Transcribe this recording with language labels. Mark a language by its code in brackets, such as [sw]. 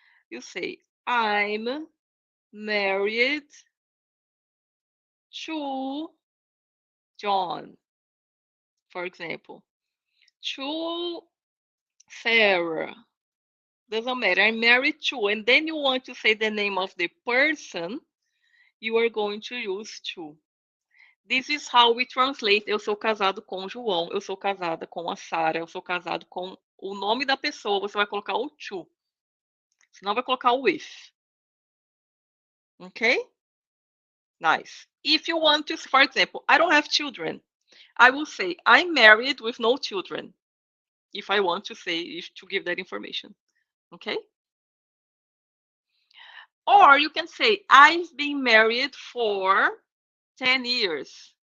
[en] You say, I'm married to John, for example, to Sarah. Doesn't matter. I'm married to, and then you want to say the name of the person, you are going to use to. This is how we translate [pt] eu sou casado com João, eu sou casada com a Sara, eu sou casado com o nome da pessoa, você vai colocar o to. Senão vai colocar o with. [en] Okay? Nice. If you want to, for example, I don't have children, I will say I'm married with no children. If I want to say, to give that information. Okay? Or you can say I've been married for 10 years.